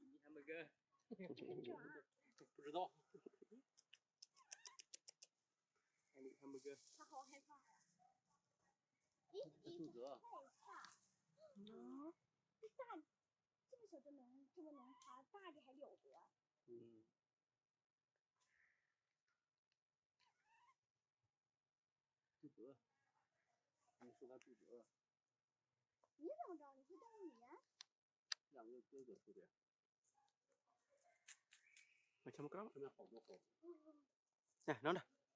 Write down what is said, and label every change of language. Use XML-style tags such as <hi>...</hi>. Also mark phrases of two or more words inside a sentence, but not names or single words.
<en>hamburger</en> <zh>不知道。</zh> <en>hamburger</en> <zh>他好害怕呀！咦，肚子饿。害怕。这大，这么小就能这么能爬，大的还了得。嗯。肚子饿。你说他肚子饿。你怎么知道？你会动物语言？两个哥哥说的。</zh> <vi>Mày chăm có.</vi> <zh>上面好多猴。</zh> <vi>Nè, nó nè.</vi>